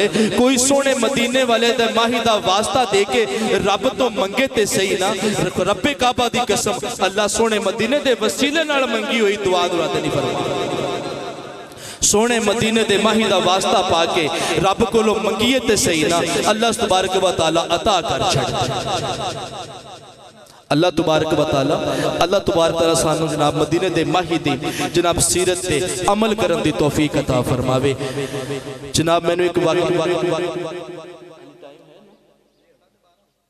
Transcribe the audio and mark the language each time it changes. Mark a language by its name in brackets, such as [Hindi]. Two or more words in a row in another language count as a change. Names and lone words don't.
[Punjabi] کوئی سوہنے مدینے والے دا ماہی دا واسطہ دے کے رب توں منگے تے سہی نا، ربِ کعبہ دی قسم اللہ سوہنے مدینے دے وسیلے نال منگی ہوئی دعا تے نہیں فرماندا. سوہنے مدینے دے ماہی دا واسطہ پا کے رب کولوں منگیے تے سہی نا, [Arabic] الله تبارك وتعالى [Punjabi] عطا کر چھڈ. [Arabic] الله تبارك وتعالى الله تبارك تعالى [Punjabi] سانوں جناب مدینے دے ماہی دی جناب سیرت تے عمل کرن دی توفیق عطا فرماوے. جناب مینوں اک واقعہ